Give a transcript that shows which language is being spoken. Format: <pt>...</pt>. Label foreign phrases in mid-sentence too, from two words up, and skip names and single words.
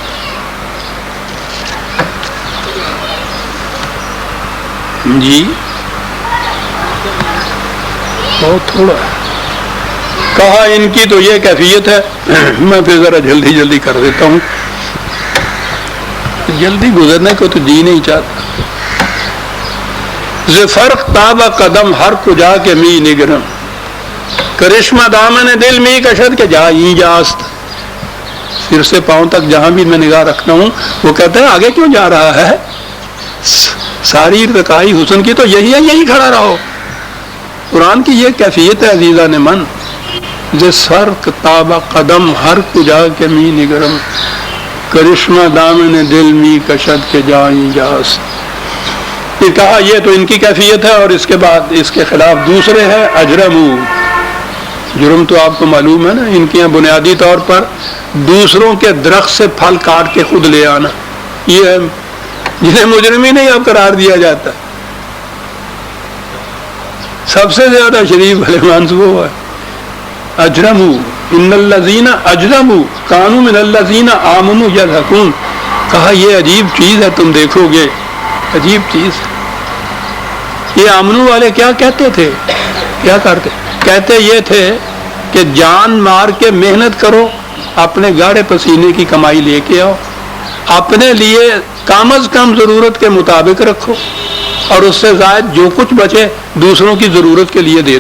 <ur>جی بہت تھوڑا ہے. کہا ان کی تو یہ کیفیت ہے. میں پھر ذرا جلدی کر دیتا ہوں. جلدی گزرنے کو تو جی نہیں چاہتا.</ur> <fa>فرق تابہ قدم ہر کجا کے می نگرم کرشمہ دامن دل می کشد کے جائی جاست.</fa> <ur>سر سے پاؤں تک جہاں بھی میں نگاہ رکھتا ہوں وہ کہتا ہے آگے کیوں جا رہا ہے. ساری ارتقائی حسن کی تو یہی ہے, یہی کھڑا رہو. قرآن کی یہ کیفیت ہے عزیزان من.</ur> <fa>فرق تابہ قدم ہر کجا کے می نگرم کرشمہ دامن دل می کشد کے جائی جاست.</fa> <ur>کہا یہ تو ان کی کیفیت ہے. اور اس کے بعد اس کے خلاف دوسرے ہیں اجرمو. جرم تو آپ کو معلوم ہے نا, ان کے یہاں بنیادی طور پر دوسروں کے درخت سے پھل کاٹ کے خود لے آنا. یہ ہے جنہیں مجرم ہی نہیں اب قرار دیا جاتا. سب سے زیادہ شریف بھلے مانس وہ ہے اجرمو.</ur> <ar>ان الذین اجرموا کانوا من الذین آمنوا یضحکون.</ar> <ur>کہا یہ عجیب چیز ہے, تم دیکھو گے عجیب چیز. یہ آمنو والے کیا کہتے تھے, کیا کرتے؟ کہتے یہ تھے کہ جان مار کے محنت کرو, اپنے گاڑے پسینے کی کمائی لے کے آؤ, اپنے لیے کم از کم ضرورت کے مطابق رکھو, اور اس سے زائد جو کچھ بچے دوسروں کی ضرورت کے لیے دے دو.</ur>